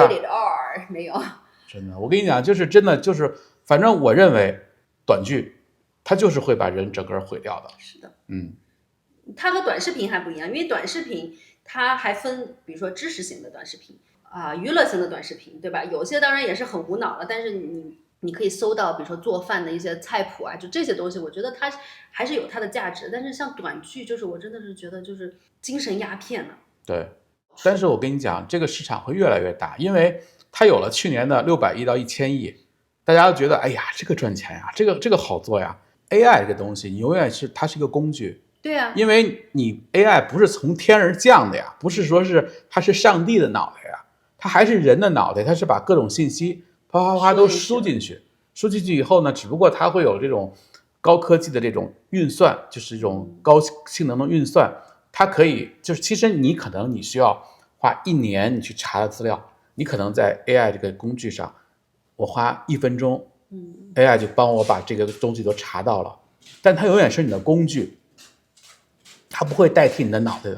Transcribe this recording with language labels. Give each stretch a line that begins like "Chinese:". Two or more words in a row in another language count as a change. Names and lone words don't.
Chinese: 沒有，真的，我跟你講，就是真的，就是反正我認為短劇，它就是會把人整個毀掉的。是的，它和短視頻還不一樣，因為短視頻它還分，比如說知識型的短視頻啊，娛樂型的短視頻，對吧？有些當然也是很無腦了，但是你可以搜到，比如說做飯的一些菜譜啊，就這些東西，我覺得它還是有它的價值。但是像短劇，就是我真的是覺得就是精神鴉片了。對，但是我跟你講，這個市場會越來越大，因為它有了去年的600億到1000億，大家都覺得，哎呀，這個賺錢呀，這個好做呀。AI 這個東西，你永遠是它是一個工具。對啊，因為你 AI 不是從天而降的呀，不是說是它是上帝的腦袋呀，它還是人的腦袋，它是把各種信息啪啪啪都輸進去以後呢，只不過它會有這種高科技的這種運算，就是這種高性能的運算，它可以就是其實你需要花1年你去查的資料，你可能在 AI 這個工具上，我花1分鐘，AI 就幫我把這個東西都查到了，但它永遠是你的工具，它不會代替你的腦袋的。